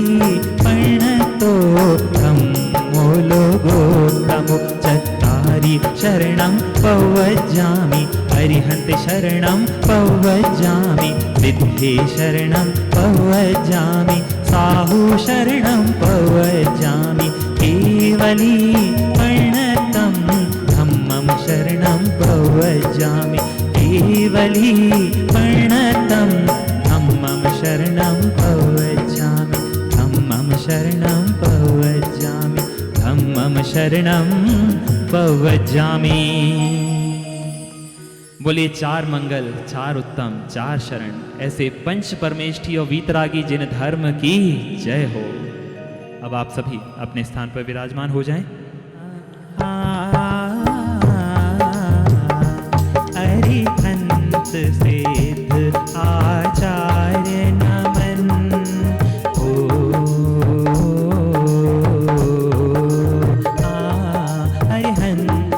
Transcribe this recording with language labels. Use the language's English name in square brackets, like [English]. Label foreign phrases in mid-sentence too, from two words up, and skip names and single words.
[Prakrit languages] पर्णतो धम्मो लोकोत्तमो, चत्तारि शरणं पवज्जामि, अरिहन्त शरणं पवज्जामि, सिद्धे शरणं पवज्जामि, साहु शरणं पवज्जामि, केवली पर्णतं धम्मं शरणं पवज्जामि, केवली पर्णतं धम्मं शरणं पवज्जामि, धम्मं शरणं पवज्जामि, धम्मं शरणं पवज्जामि। [Hindi] बोलिए चार मंगल, चार उत्तम, चार शरण, ऐसे पंच परमेष्ठी और वीतरागी जिन धर्म की जय हो। अब आप सभी अपने स्थान पर विराजमान हो जाएं। अरिहंत सिद्ध आचार्य नमन, अरिहंत